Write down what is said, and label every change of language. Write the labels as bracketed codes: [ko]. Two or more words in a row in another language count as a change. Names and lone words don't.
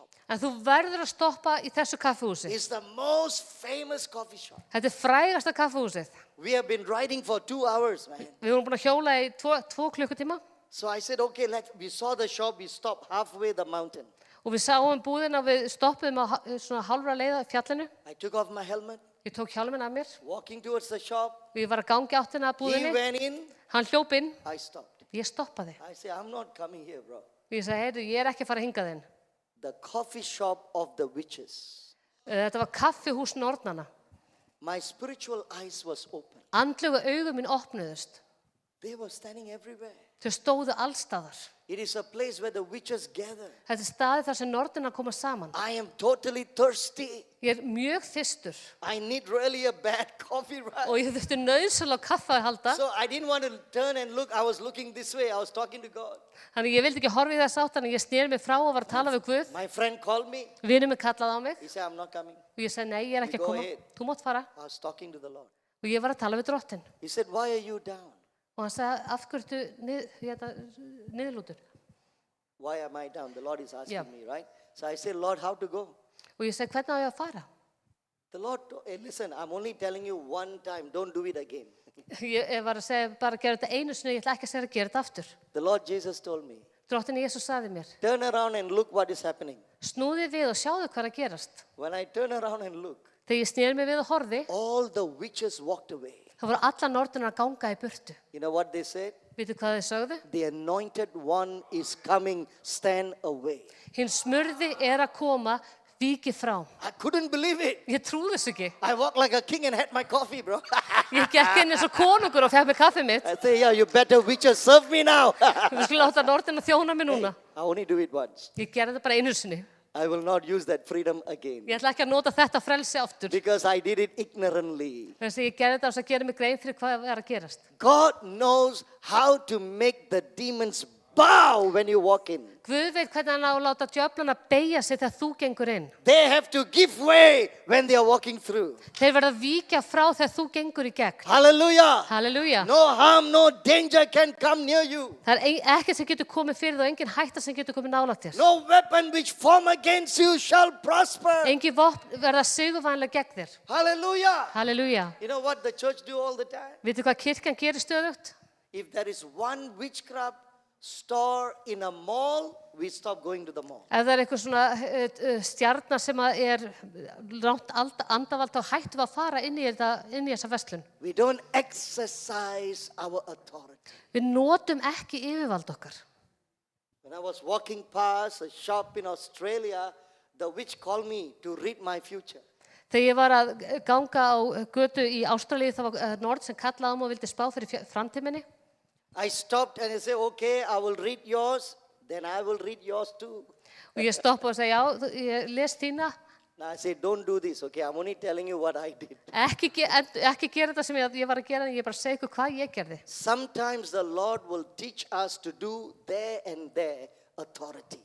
[is] En þú verður að stoppa í þessu kaffihúsi. [en] It's the most famous coffee shop. [is] Þetta er frægasta kaffihúsið. [en] We have been riding for 2 hours, man. [is] Við vorum búin að hjóla í 2 klukkutíma. [en] So I said, okay, we saw the shop, we stopped halfway the mountain. [is] Og við sáum búðina og við stoppuðum á svona hálfra leið á fjallinu. [en] I took off my helmet, [is] Ég tók hjálminn af mér [en] walking towards the shop. [is] og ég var að gangi áttina að He búðinni. [en] went in, [is] Hann hljóp inn, [en] I stopped. [is] ég stoppaði. [en] I said, I'm not coming here, bro. [is] Og ég sagði, heyrðu, ég er ekki að fara hingað inn. [en] The coffee shop of the witches. [is] Þetta var kaffihús nornanna. [en] My spiritual eyes was open. [is] Andlegu augum mín opnuðust. [en] They were standing everywhere. [is] Þau stóðu allstaðar. [en] It is a place where the witches gather. [is] Þetta er staði þar sem nornirnar koma saman. [en] I am totally thirsty. [is] Ég er mjög þyrstur [en] I need really a bad coffee [is] og ride. ég þurfti nauðsynlega á kaffi að halda. [en] So I didn't want to turn and look. I was looking this way. I was talking to God. [is] Þannig ég vildi ekki horfa í þess átt, þannig ég sneri mig frá og var að tala við Guð. [en] My friend called me. [is] Vinur minn kallaði á mig [en] He said, I'm not coming. [is] og ég sagði, nei, ég er ekki You að go koma. ahead. Þú mátt fara. [en] I was talking to the Lord. [is] Og ég var að tala við drottin. [en] He said, why are you down? [is] Og hann sagði, af hverju niðurlútur? [en] Why am I down? The Lord is asking Yeah. me, right? So I said, Lord, how to go? [is] Og ég sagði, hvernig á ég að fara? [en] The Lord, hey, listen, I'm only telling you one time. Don't do it again. [is] Ég var að segja, bara að gera þetta einu sinni, ég ætla ekki að segja að gera þetta aftur. [en] The Lord Jesus told me, [is] Drottin Jesús sagði mér, [en] turn around and look what is happening. [is] snúði við og sjáðu hvað er að gerast. [en] When I turn around and look, [is] Þegar ég sneri mig við og horfi, [en] all the witches walked away. [is] þá voru alla nornirnar að ganga í burtu. [en] You know what they said? [is] Vitið hvað þið sögðu? [en] The anointed one is coming, stand away. [is] Hinn smurði er að koma, víki frá. [en] I couldn't believe it. [is] Ég trúði þessu ekki. [en] I walked like a king and had my coffee, bro. [is] Ég gekk inn eins og konungur og fekk mig kaffið mitt. [en] I say, yeah, you better witches serve me now. [is] Við skulum láta nornirnar þjóna mig núna. [en] I only do it once. [is] Ég gerði þetta bara einu sinni. [en] I will not use that freedom again. [is] Ég ætla ekki að nota þetta frelsi aftur. [en] Because I did it ignorantly. [is] Þess að ég gerði þetta og gera mig grein fyrir hvað er að gerast. [en] God knows how to make the demons bow when you walk in. [is] Guð veit hvernig hann á að láta djöflana beygja sig þegar þú gengur inn. [en] They have to give way when they are walking through. [is] Þeir verða að víkja frá þegar þú gengur í gegn. [en] Hallelujah. [is] Halleluja. [en] No harm, no danger can come near you. [is] Það er ekkert sem getur komið fyrir þig og engin hætta sem getur komið nálægt þér. [en] No weapon which form against you shall prosper. [is] Engin vopn verða sigurvænleg gegn þér. [en] Hallelujah. [is] Halleluja. [en] You know what the church do all the time? [is] Vitið hvað kirkjan gerir stöðugt? [en] If there is one witchcraft store in a mall, we stop going to the mall. [is] Ef það er eitthvað svona stjarnar sem að er langt andavald þá hættum við að fara inn í þessa verslun. [en] We don't exercise our authority. [is] Við notum ekki yfirvald okkar. [en] When I was walking past a shop in Australia, the witch called me to read my future. [is] Þegar ég var að ganga á götu í Ástralíu þá var Nord sem kallaði mig og vildi spá fyrir framtíminni. [en] I stopped and I said, okay, I will read yours, then I will read yours too. [is] Og ég stoppaði og segi, já, ég les þína. [en] Now I said, don't do this, okay? I'm only telling you what I did. [is] Ekki gera þetta sem ég var að gera, en ég bara segi ykkur hvað ég gerði. [en] Sometimes the Lord will teach us to do there and there authority.